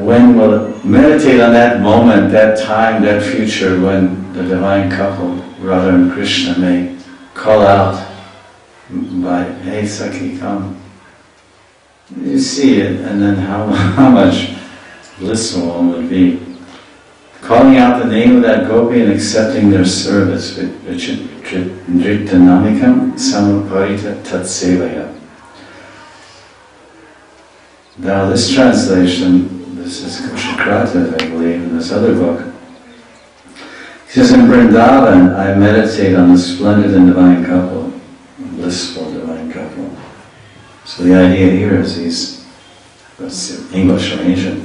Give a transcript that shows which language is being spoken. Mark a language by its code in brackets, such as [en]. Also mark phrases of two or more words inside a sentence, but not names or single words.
[en] Meditate on that moment, that time, that future when the divine couple, Radha and Krishna, may call out by, hey Sakhi, come. You see it, and then how much blissful one would be. Calling out the name of that gopi and accepting their service. [sa] Nrityanamikam samuparita tatsevaya. [en] Now this translation, this is Kushakrata, I believe, in this other book. He says, in Vrindavan, I meditate on the splendid and divine couple, blissful divine couple. So the idea here is what's English or Asian?